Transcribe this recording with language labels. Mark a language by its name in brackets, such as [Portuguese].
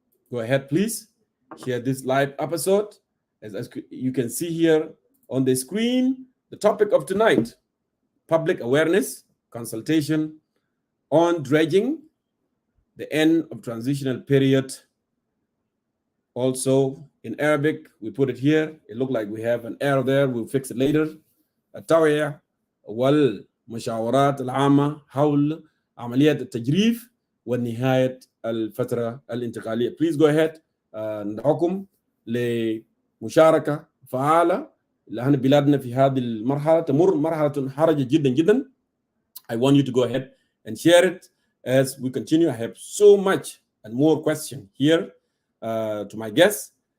[English] Go ahead, please, share this live episode. As you can see here on the screen, the topic of tonight, public awareness, consultation on dredging, the end of transitional period. Also in Arabic, we put it here. It looked like we have an error there. We'll fix it later. [Arabic] التوعية والمشاورات العامة حول عمليات التجريف ونهاية الفترة الانتقالية. [English] Please go ahead. [Arabic] ندعوكم لمشاركة فعالة لأن بلادنا في هذه المرحلة تمر مرحلة حرجة جدا جدا. [English] I want you to go ahead and share it as we continue. I have so much and more questions here to my guests.